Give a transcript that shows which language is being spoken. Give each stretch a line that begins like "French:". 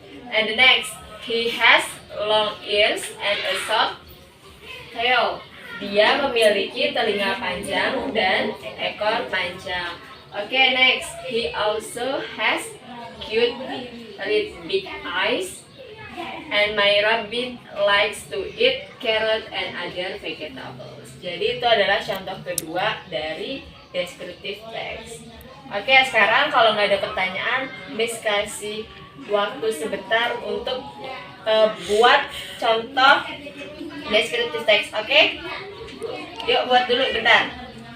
English: And the next, he has long ears and a short tail.
Indonesian: Dia memiliki telinga panjang dan ekor panjang.
English: Oke, next, he also has cute red big eyes. And my rabbit likes to eat carrot and other vegetables.
Indonesian: Jadi itu adalah contoh kedua dari descriptive text. Oke, sekarang kalau nggak ada pertanyaan, Miss kasih waktu sebentar untuk buat contoh descriptive text. Oke? Yuk buat dulu bentar.